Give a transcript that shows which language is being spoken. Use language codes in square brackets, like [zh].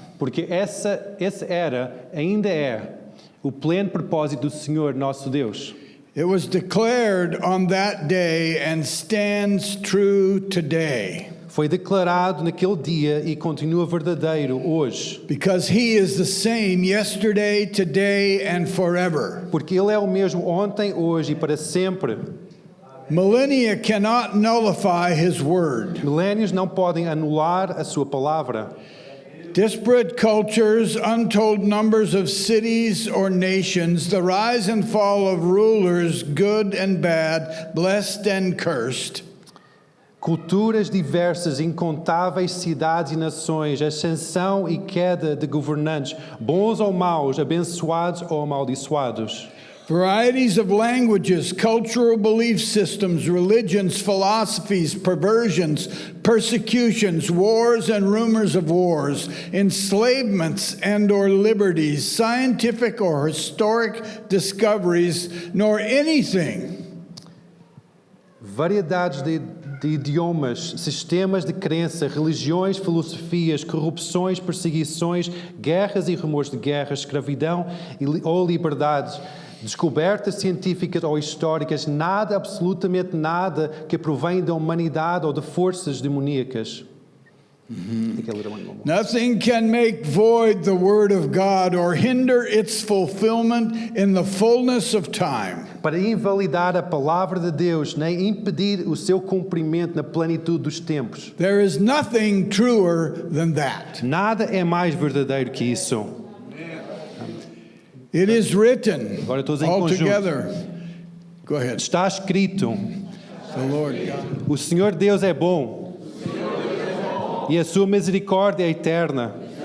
[pt] Porque esse era, ainda é, o pleno propósito do Senhor nosso Deus. [en] It was declared on that day and stands true today. [pt] Foi declarado naquele dia e continua verdadeiro hoje. [en] Because he is the same yesterday, today, and forever. [pt] Porque Ele é o mesmo ontem, hoje e para sempre. [en] Millennia cannot nullify his word. [pt] Milénios não podem anular a sua palavra. [en] Disparate cultures, untold numbers of cities or nations, the rise and fall of rulers, good and bad, blessed and cursed. [pt] Culturas diversas, incontáveis cidades e nações, ascensão e queda de governantes, bons ou maus, abençoados ou amaldiçoados. [en] Varieties of languages, cultural belief systems, religions, philosophies, perversions, persecutions, wars and rumors of wars, enslavements and or liberties, scientific or historic discoveries, nor anything. [pt] Variedades de idiomas, sistemas de crença, religiões, filosofias, corrupções, perseguições, guerras e rumores de guerra, escravidão ou liberdades, descobertas científicas ou históricas, nada, absolutamente nada, que provém da humanidade ou de forças demoníacas. Tem que ler uma nova. [en] Nothing can make void the word of God or hinder its fulfillment in the fullness of time. [pt] Para invalidar a palavra de Deus, nem impedir o seu cumprimento na plenitude dos tempos. [en] There is nothing truer than that. [pt] Nada é mais verdadeiro que isso. [en] It is written [pt] Agora todos em [en] all [pt] conjunto. [en] together. Go ahead. [pt] Está escrito: [en] The Lord God. [pt] o Senhor Deus é bom e a sua misericórdia é eterna.